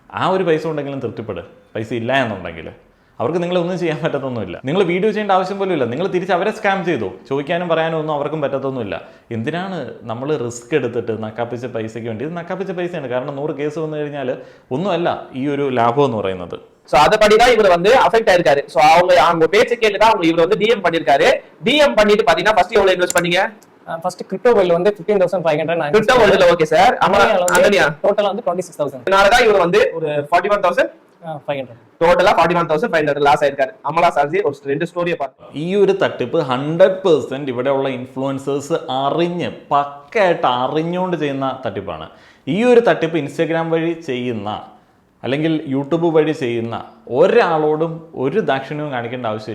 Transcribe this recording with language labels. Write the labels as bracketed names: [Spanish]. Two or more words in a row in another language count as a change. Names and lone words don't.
[Malayalam] ആ ഒരു പൈസ ഉണ്ടെങ്കിലും തൃപ്തിപ്പെട്, പൈസ ഇല്ല എന്നുണ്ടെങ്കിൽ. അവർക്ക് നിങ്ങളെ ഒന്നും ചെയ്യാൻ പറ്റത്തൊന്നുമില്ല. നിങ്ങൾ വീഡിയോ ചെയ്യേണ്ട ആവശ്യം പോലും ഇല്ല. നിങ്ങൾ തിരിച്ച് അവരെ സ്കാം ചെയ്തു. ചോദിക്കാനും പറയാനും ഒന്നും അവർക്കും പറ്റത്തൊന്നുമില്ല. എന്തിനാണ് നമ്മൾ റിസ്ക് എടുത്തിട്ട് നക്കാപ്പിച്ച പൈസയ്ക്ക് വേണ്ടി? ഇത് നക്കാപ്പിച്ച പൈസയാണ്. കാരണം 100 കേസ് വന്നു കഴിഞ്ഞാൽ ഒന്നുമല്ല ഈ ഒരു ലാഭം എന്ന് പറയുന്നത്. [Tamil] சோ அதபடிதான் இவர் வந்து அஃபெக்ட் ஆயிருக்காரு. சோ அவங்க பேச்சை கேட்டுதான் அவங்க இவர் வந்து டிஎம் பண்ணிருக்காரு. டிஎம் பண்ணிட்டு பாத்தீங்கன்னா ஃபர்ஸ்ட் எவ்வளவு இன்வெஸ்ட் பண்ணீங்க? ஃபர்ஸ்ட் கிரிப்டோ வேல்ல வந்து 15500 கிரிப்டோ வேல்ல ஓகே சார். அமனியா டோட்டலா வந்து 26000. இதனால தான் இவர் வந்து ஒரு 41500 டோட்டலா 41500 லாஸ் ஆயிருக்காரு. [Malayalam] അമല സാജി ഒരു 2 സ്റ്റോറിയെ പറഞ്ഞു. ഈ ഒരു തട്ടിപ്പ് 100% ഇവിടെയുള്ള ഇൻഫ്ലുവൻസേഴ്സ് അറിഞ്ഞ് പക്കയായിട്ട് അറിഞ്ഞുകൊണ്ട് ചെയ്യുന്ന തട്ടിപ്പാണ്. ഈ ഒരു തട്ടിപ്പ് ഇൻസ്റ്റാഗ്രാം വഴി ചെയ്യുന്ന അല്ലെങ്കിൽ യൂട്യൂബ് വഴി ചെയ്യുന്ന ഒരാളോടും ഒരു ദാക്ഷിണ്യവും കാണിക്കേണ്ട ആവശ്യമില്ല.